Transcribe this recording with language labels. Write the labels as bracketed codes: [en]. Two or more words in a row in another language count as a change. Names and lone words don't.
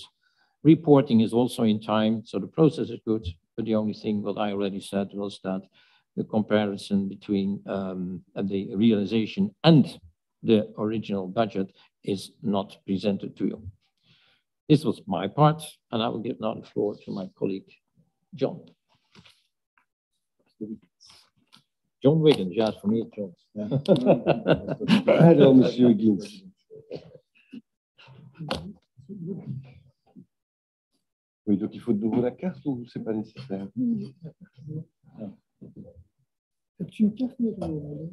[en] Reporting is also in time, so the process is good, but the only thing what I already said was that the comparison between the realization and the original budget is not presented to you. This was my part, and I will give now the floor to my colleague, John. [nl] John Wiggins, ja, voor mij John. [fr] Alors, Monsieur Higgins. Oui, donc il faut de nouveau la carte ou c'est pas nécessaire? [nl] Heb je een kaart meegenomen?